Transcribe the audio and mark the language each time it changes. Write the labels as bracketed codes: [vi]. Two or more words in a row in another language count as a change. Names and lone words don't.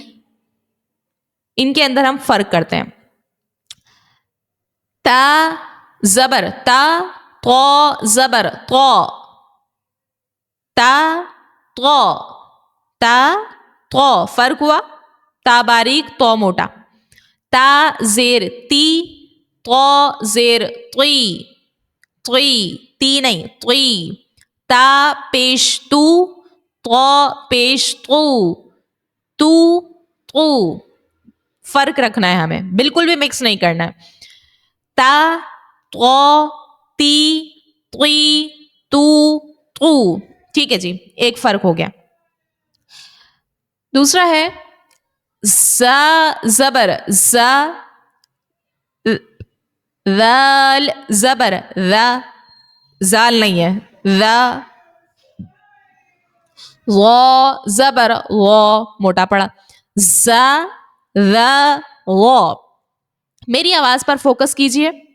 [ur] ان کے اندر ہم فرق کرتے ہیں. تا زبر تا، طا زبر طا، تا طا، تا طا. فرق ہوا، تا باریک طا موٹا. تا زیر تی، طا زیر طی، طی. تی نہیں طی، تا پیش تو، پیش تو فرق رکھنا ہے ہمیں، بالکل بھی مکس نہیں کرنا ہے. تا تی طی تو. ٹھیک ہے جی، ایک فرق ہو گیا. دوسرا ہے زبر ذال زبر زال نہیں ہے، زبر موٹا پڑا، میری آواز پر فوکس کیجئے.